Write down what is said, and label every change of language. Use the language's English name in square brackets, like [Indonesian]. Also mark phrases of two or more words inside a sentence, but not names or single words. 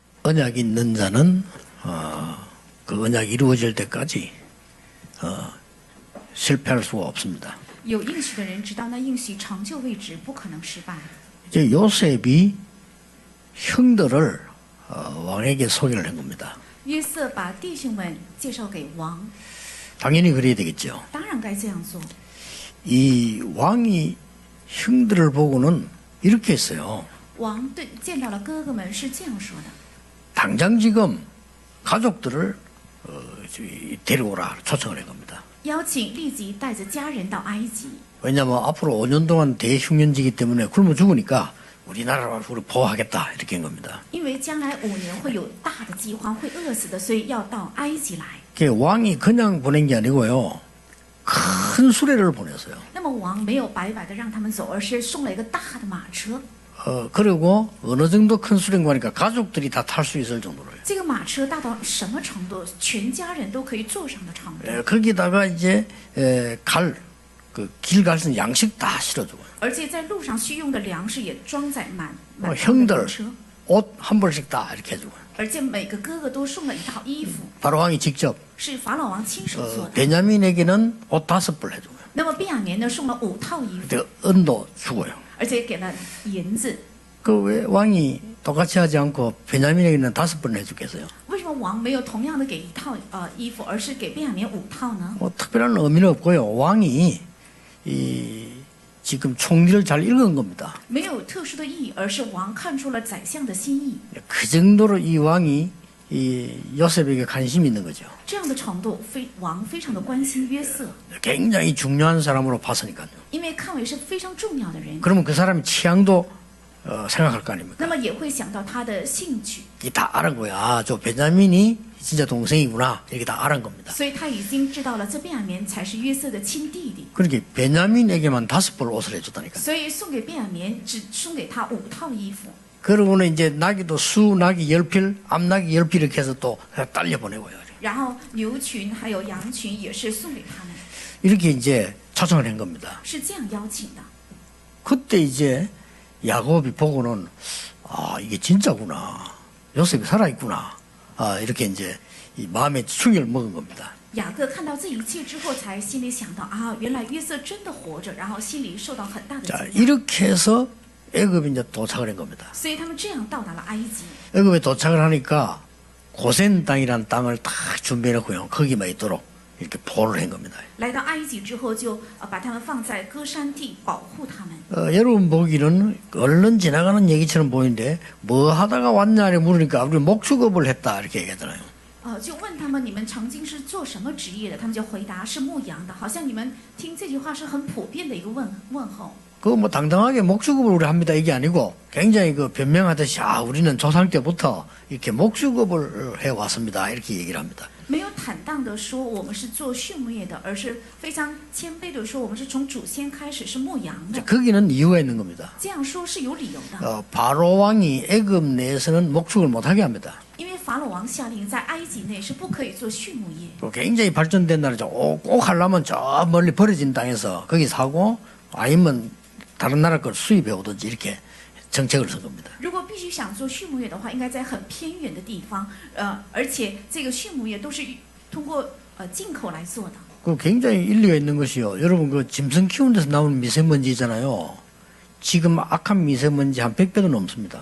[Korean] 언약이 있는 자는 그 언약이 이루어질 때까지 실패할 수가 없습니다. [Chinese] 有应许的人直到那应许成就为止，不可能失败。 [Korean] 이제 요셉이 형들을 왕에게 소개를 한 겁니다. [Chinese] 约瑟把弟兄们介绍给王， [Korean] 당연히 그래야 되겠죠. [Chinese] 当然该这样做。 [Korean] 이 왕이 형들을 보고는 이렇게 했어요. [Chinese] 王见到了哥哥们是这样说的： [Korean] 당장 지금 가족들을 데려오라 초청을 한 겁니다. [Chinese] 邀请立即带着家人到埃及， [Korean] 왜냐하면 앞으로 5년 동안 대흉년지기 때문에 굶어 죽으니까 우리나라를 우리 보호하겠다 이렇게 한 겁니다. [Chinese] 因为将来5年会有大的饥荒，会饿死的，所以要到埃及来。 [Korean] 왕이 그냥 보낸 게 아니고요. 큰 수레를 보냈어요. [Chinese] 那么王没有白白的让他们走，而是送了一个大的马车。 [Korean] 그리고 어느 정도 큰 수레인 거니까 가족들이 다 탈 수 있을 정도로요. [Chinese] 这个马车大到什么程度？全家人都可以坐上的程度。 [Korean] 거기다가 이제 길 갈 수 있는 양식 다 실어주고요. [Chinese] 而且在路上需用的粮食也装载满满的 [Korean] 형들 [Chinese] 车， [Korean] 옷 한 벌씩 다 이렇게 해주고요. [Chinese] 而且每个哥哥都送了一套衣服， [Korean] 바로 왕이 직접 [Chinese] 是法老王亲手做的。 [Korean] 베냐민에게는 옷 5벌 해주고요. [Chinese] 那么便雅悯呢，送了5套衣服， [Korean] 그 은도 주고요. [Chinese] 而且给了银子。 [Korean] 그 왜 왕이 똑같이 하지 않고 베냐민에게는 5벌 해주겠어요? [Chinese] 为什么王没有同样的给1套衣服，而是给便雅悯5套呢？ [Korean] 뭐 특별한 의미는 없고요. 왕이 지금 총리를 잘 읽은 겁니다. [Chinese] 没有特殊的意义，而是王看出了宰相的心意。 [Korean] 그 정도로 이 왕이 요셉에게 관심이 있는 거죠. [Chinese] 这样的程度，王非常的关心约瑟， [Korean] 굉장히 중요한 사람으로 봤으니까요. [Chinese] 因为看为是非常重要的人， [Korean] 그러면 그 사람의 취향도 생각할 거 아닙니까? [Chinese] 那么也会想到他的兴趣， [Korean] 이게 다 알은 거야. 저 베냐민이 진짜 동생이구나. 이렇게 다 알은 겁니다. [Chinese] 所以他已经知道了这便雅悯才是约瑟的亲弟弟， [Korean] 그러니까 베냐민에게만 5벌 옷을 해줬다니까. [Chinese] 所以送给便雅悯只送给他5套衣服。 [Korean] 그러고는 이제 나귀도 수, 나귀 10필, 암나귀 10필 이렇게 해서 또 딸려 보내고요. [Chinese] 然后牛群还有羊群也是送给他们， [Korean] 이렇게 이제 초청을 한 겁니다. [Chinese] 是这样邀请的。 [Korean] 그때 이제 야곱이 보고는 이게 진짜구나. 요셉이 살아있구나. 이렇게 이제 이 마음에 충격을 먹은 겁니다. [Chinese] 雅各看到这一切之后，才心里想到原来约瑟真的活着，然后心里受到很大的 [Korean] 자, [Chinese] 惊讶。 [Korean] 이렇게 해서 애굽에 이제 도착을 한 겁니다. [Chinese] 所以他们这样到达了埃及。 [Korean] 애굽에 도착을 하니까 고센 땅이라는 땅을 다 준비해놓고요. 거기만 있도록 이렇게 보호를 한 겁니다. [Chinese] 来到埃及之后，就把他们放在歌山地，保护他们。 [Korean] 여러분 보기는 얼른 지나가는 얘기처럼 보이는데 뭐 하다가 왔냐 이렇게 물으니까 우리 목축업을 했다 이렇게 얘기하잖아요. [Chinese] 就问他们你们曾经是做什么职业的？他们就回答是牧羊的，好像你们听这句话是很普遍的一个问候。 [Korean] 그거 뭐 당당하게 목축업을 우리 합니다 이게 아니고 굉장히 그 변명하듯이 우리는 조상 때부터 이렇게 목축업을 해왔습니다 이렇게 얘기를 합니다. [Chinese] 没有坦荡的说我们是做畜牧业的，而是非常谦卑的说我们是从祖先开始是牧羊的。 [Korean] 거기는 이유가 있는 겁니다. [Chinese] 这样说是有理由的， [Korean] 바로 왕이 애굽 내에서는 목축을 못하게 합니다. [Chinese] 因为法老王下令在埃及内是不可以做畜牧业。 [Korean] 또 굉장히 발전된 나라죠. 꼭 하려면 저 멀리 버려진 땅에서 거기 사고 아니면 다른 나라 걸 수입해 오든지 이렇게 정책을 쓴 겁니다. [Chinese] 如果必须想做畜牧业的话，应该在很偏远的地方，而且这个畜牧业都是通过进口来做的。 [Korean] 그 굉장히 일리가 있는 것이요. 여러분 그 짐승 키우는 데서 나오는 미세먼지 있잖아요. 지금 악한 미세먼지 한 100배도 넘습니다.